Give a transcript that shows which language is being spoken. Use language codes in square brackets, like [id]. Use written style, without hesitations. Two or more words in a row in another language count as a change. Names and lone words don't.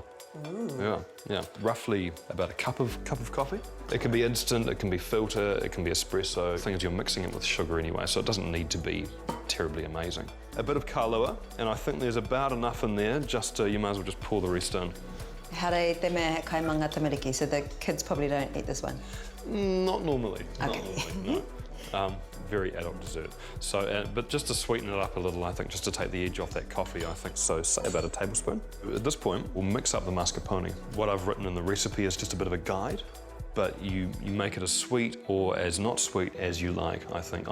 [en] Ooh. Yeah. Roughly about a cup of coffee. It can be instant, it can be filter, it can be espresso. The thing is you're mixing it with sugar anyway, so it doesn't need to be terribly amazing. A bit of kāuta, and I think there's about enough in there, just you might as well just pour the rest in. [mi] Hare te mea kaimanga tamariki, [en] so the kids probably don't eat this one? Not normally. Okay. Not normally, no. Very adult dessert. So, but just to sweeten it up a little, I think, just to take the edge off that coffee, I think, so say about a tablespoon. At this point, we'll mix up the mascarpone. What I've written in the recipe is just a bit of a guide, but you make it as sweet or as not sweet as you like, I think.